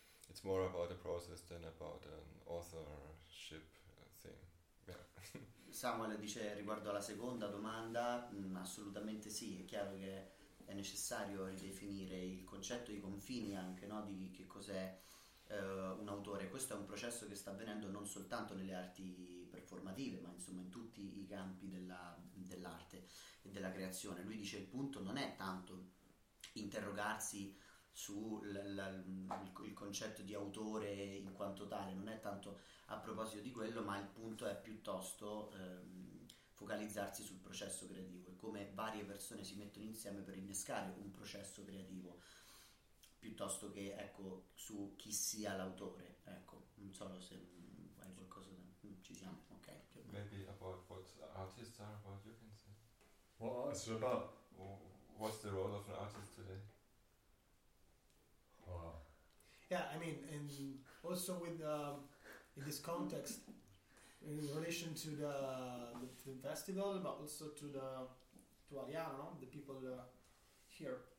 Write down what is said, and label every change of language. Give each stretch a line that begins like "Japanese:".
English: It's more about a process than about an authorship thing. Yeah.
Italian: Samuel dice riguardo alla seconda domanda, assolutamente sì, è chiaro che è necessario ridefinire il concetto, i confini anche, no, di che cos'è un autore. Questo è un processo che sta avvenendo non soltanto nelle arti performative, ma insomma in tutti i campi dell'arte e della creazione. Lui dice il punto non è tanto interrogarsi sul concetto di autore in quanto tale, non è tanto a proposito di quello, ma il punto è piuttosto focalizzarsi sul processo creativo e come varie persone si mettono insieme per innescare un processo creativo, piuttosto che, ecco, su chi sia l'autore. Ecco, non so se hai qualcosa da... ci siamo, ok.
English: Maybe about what artists are, what you can say. What artists are about? What's the role of an artist today? Wow. Yeah, I mean, and also with in this context, in relation to the festival, but also to the to Ariano, the people here.